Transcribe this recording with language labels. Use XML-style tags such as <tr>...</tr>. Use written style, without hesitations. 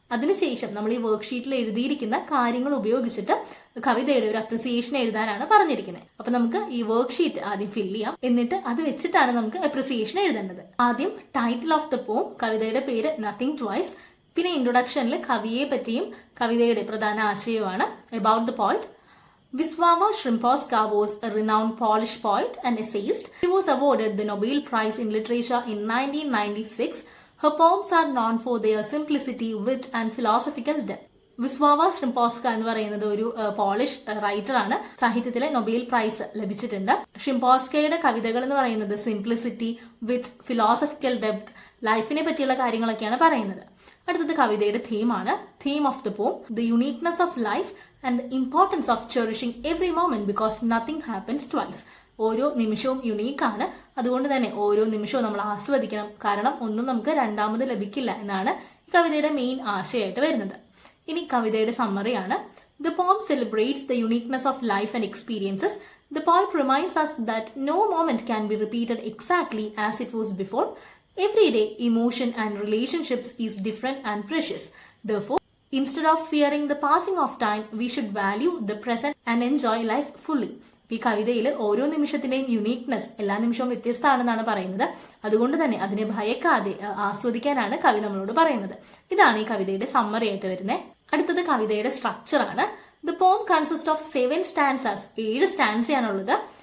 <ml>അതിനുശേഷം നമ്മൾ ഈ വർക്ക്ഷീറ്റിൽ എഴുതിയിരിക്കുന്ന കാര്യങ്ങൾ ഉപയോഗിച്ചിട്ട് കവിതയുടെ ഒരു അപ്രിസിയേഷൻ എഴുതാനാണ് പറഞ്ഞിരിക്കുന്നത്. അപ്പൊ നമുക്ക് ഈ വർക്ക്ഷീറ്റ് ആദ്യം ഫില്ല് ചെയ്യാം, എന്നിട്ട് അത് വെച്ചിട്ടാണ് നമുക്ക് അപ്രിസിയേഷൻ എഴുതേണ്ടത്. ആദ്യം</ml> <en>title of the poem,</en> <ml>കവിതയുടെ പേര് നത്തിങ് ട്വൈസ്. പിന്നെ ഇൻട്രൊഡക്ഷനിൽ കവിയെ പറ്റിയും കവിതയുടെ പ്രധാന ആശയവുമാണ്.</ml> <en>About the poet. Wisława Szymborska was a renowned Polish poet and essayist. She was awarded the Nobel Prize in Literature in 1996. Her poems are known for their simplicity, wit and philosophical depth.</en> <ml>വിസ്വാവ ഷിംപോസ്ക എന്ന് പറയുന്നത് ഒരു polish writer ആണ്. സാഹിത്യത്തിലെ Nobel prize ലഭിച്ചിട്ടുണ്ട്. ഷിംപോസ്കയുടെ കവിതകൾ എന്ന് പറയുന്നത് simplicity, വിത്ത്, philosophical depth, ലൈഫിനെ പറ്റിയുള്ള കാര്യങ്ങളൊക്കെയാണ് പറയുന്നത്. അടുത്തത് കവിതയുടെ തീമാണ്.</ml> <en>Theme of the poem, the uniqueness of life and the importance of cherishing every moment because nothing happens twice.</en> <ml>ഓരോ നിമിഷവും യുണീക്കാണ്, അതുകൊണ്ട് തന്നെ ഓരോ നിമിഷവും നമ്മൾ ആസ്വദിക്കണം, കാരണം ഒന്നും നമുക്ക് രണ്ടാമത് ലഭിക്കില്ല എന്നാണ് ഈ കവിതയുടെ മെയിൻ ആശയമായിട്ട് വരുന്നത്. ഇനി കവിതയുടെ സമ്മറിയാണ്.</ml> <en>The poem celebrates the uniqueness of life and experiences. The poet reminds us that no moment can be repeated exactly as it was before. Every day, emotion and relationships is different and precious. Therefore, instead of fearing the passing of time, we should value the present and enjoy life fully.</en> <ml>ഈ കവിതയിൽ ഓരോ നിമിഷത്തിന്റെയും uniqueness എല്ലാ നിമിഷവും വ്യത്യസ്തമാണെന്നാണ് പറയുന്നത്. അതുകൊണ്ട് തന്നെ അതിനെ ഭയക്കാതെ ആസ്വദിക്കാനാണ് കവി നമ്മളോട് പറയുന്നത്. ഇതാണ് ഈ കവിതയുടെ സമ്മറി ആയിട്ട് വരുന്നത്. അടുത്തത് കവിതയുടെ സ്ട്രക്ചർ ആണ്.</ml> <en>The poem consist of 7 stanzas.</en> <ml>7 സ്റ്റാൻസയാണുള്ളത്.</ml>